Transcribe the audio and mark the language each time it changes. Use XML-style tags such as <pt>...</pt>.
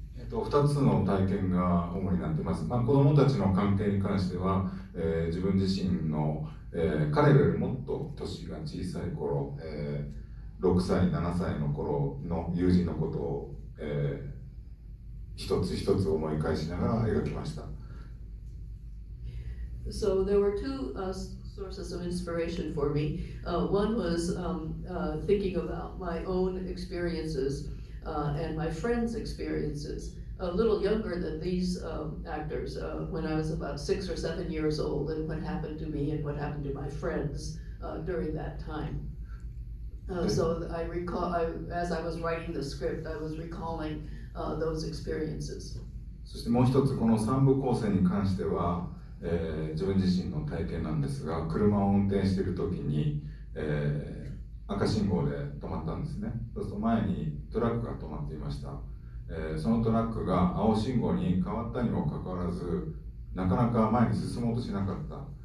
<ja>2つの体験が主になっています。子どもたちの関係に関しては、自分自身の、彼らよりもっと年が小さい頃、6歳、7歳の頃の友人のことを、一つ一つ思い返しながら描きました。</ja> <en>So there were two sources of inspiration for me. One was thinking about my own experiences and my friends' experiences. A little younger than these actors, when I was about 6 or 7 years old, and what happened to me and what happened to my friends during that time. So I recall, as I was writing the script, I was recalling those experiences.</en> <ja>そしてもう一つ、この3部構成に関しては、自分自身の体験なんですが、車を運転している時に、赤信号で止まったんですね。そうすると前にトラックが止まっていました。そのトラックが青信号に変わったにもかかわらず、なかなか前に進もうとしなかった。</ja>